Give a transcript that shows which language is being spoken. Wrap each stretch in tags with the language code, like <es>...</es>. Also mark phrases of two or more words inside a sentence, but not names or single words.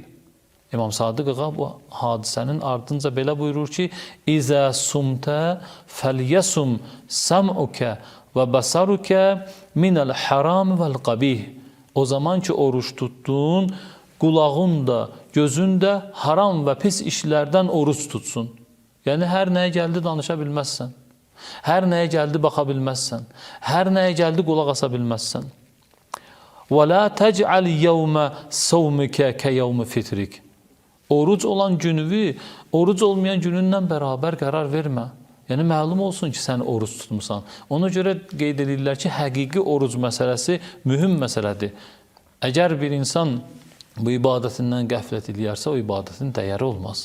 <az>İmam Sadiq ağa bu hadisənin ardınca belə buyurur ki,</az> <ar>إذا صمت فليصم سمعك وبصرك من الحرام والقبيح.</ar> <az>O zaman ki, oruç tutdun, qulağın da, gözün də haram və pis işlərdən oruç tutsun. Yəni, hər nəyə gəldi danışa bilməzsən. Hər nəyə gəldi baxa bilməzsən. Hər nəyə gəldi qulaq asa bilməzsən.</az> <ar>وَلَا تَجْعَلْ يَوْمَ صَوْمِكَ كَيَوْمِ فِتْرِكَ</ar> <az>Oruc olan günüvü, oruc olmayan günündən bərabər qərar vermə. Yəni, məlum olsun ki, sən oruc tutmusan. Ona görə qeyd edirlər ki, həqiqi oruc məsələsi mühüm məsələdir. Əgər bir insan bu ibadətindən qəflət eləyərsə, o ibadətin dəyəri olmaz.</az>